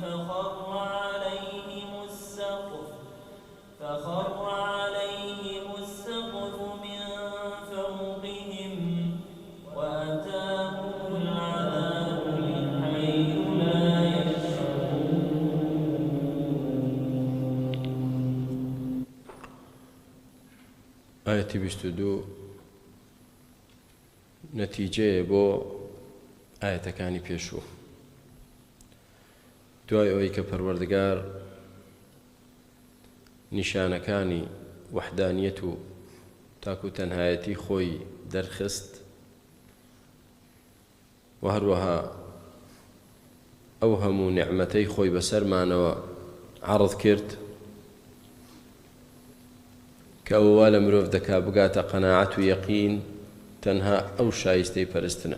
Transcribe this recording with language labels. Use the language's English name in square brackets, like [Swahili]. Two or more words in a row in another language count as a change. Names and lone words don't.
[Arabic] فخر عليهم السقف من فوقهم وأتاهم العذاب من حيث لا يشعرون. [Central Kurdish] آياتي 22 نتیجەیە بۆ ئاەتەکانی پێشوو. دوای ئەوەی کە پەروەردگار نیشانەکانی وەحدانیەت و تاکو تەنهایەتی خۆی دەرخست و هەروەها ئەو هەموو نعمەتەی خۆی بەسەرمانەوە عەرض کرد کە ئەوە لە مرۆڤ دەکا بگاتە قەناعەت و یەقین تەنها ئەو شایستەی پەرستنە.